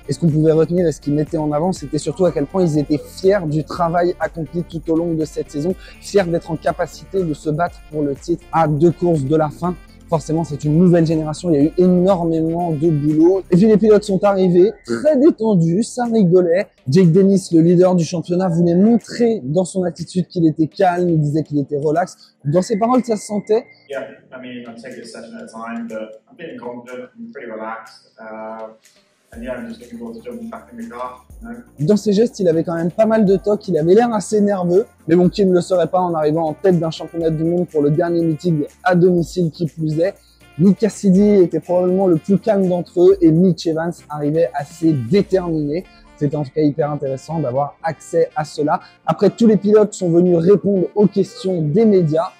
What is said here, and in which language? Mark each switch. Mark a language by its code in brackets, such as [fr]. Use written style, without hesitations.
[fr] Et ce qu'on pouvait retenir et ce qu'ils mettaient en avant, c'était surtout à quel point ils étaient fiers du travail accompli tout au long de cette saison, fiers d'être en capacité de se battre pour le titre à 2 courses de la fin. Forcément, c'est une nouvelle génération, il y a eu énormément de boulot. Et puis les pilotes sont arrivés, très détendus, ça rigolait. Jake Dennis, le leader du championnat, voulait montrer dans son attitude qu'il était calme, il disait qu'il était relax. Dans ses paroles, ça se sentait. [en] Yeah, I mean, I take it a session at a time, but I'm feeling confident, I'm pretty relaxed. And yeah, I'm just looking forward to jumping back in the car. [fr] Dans ses gestes, il avait quand même pas mal de tocs, il avait l'air assez nerveux. Mais bon, qui ne le serait pas en arrivant en tête d'un championnat du monde pour le dernier meeting à domicile qui plus est. Nick Cassidy était probablement le plus calme d'entre eux et Mitch Evans arrivait assez déterminé. C'était en tout cas hyper intéressant d'avoir accès à cela. Après, tous les pilotes sont venus répondre aux questions des médias.